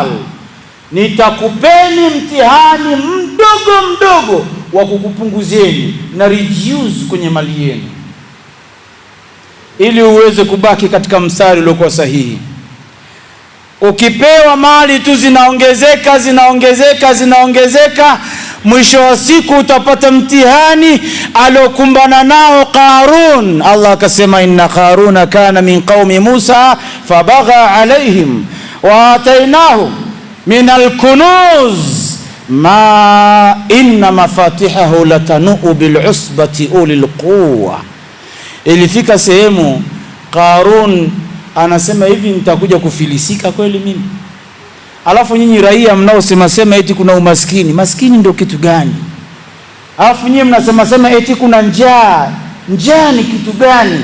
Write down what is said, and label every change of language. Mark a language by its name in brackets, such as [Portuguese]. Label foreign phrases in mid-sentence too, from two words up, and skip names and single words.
[Swahili] Nitakupeni mtihani mdogo mdogo wa kukupunguzieni na reduce kwenye mali yenu, ili uweze kubaki katika mstari uliokuwa sahihi. Ukipewa mali tu zinaongezeka zinaongezeka zinaongezeka, mwisho wa siku utapata mtihani aliokumbana nao Qarun. [Arabic] Allah akasema إن قارون كان من قوم موسى فبغى عليهم وآتيناه من الكنوز ما إن مفاتحه لتنوء بالعصبة أولي القوة. [Swahili] Ilifika sehemu Qarun anasema hivi, nitakuja kufilisika kweli mimi? Alafu nyinyi raia mnaosema sema eti kuna umaskini. Maskini ndio kitu gani? Alafu nyinyi mnasema sema eti kuna njaa. Njaa ni kitu gani?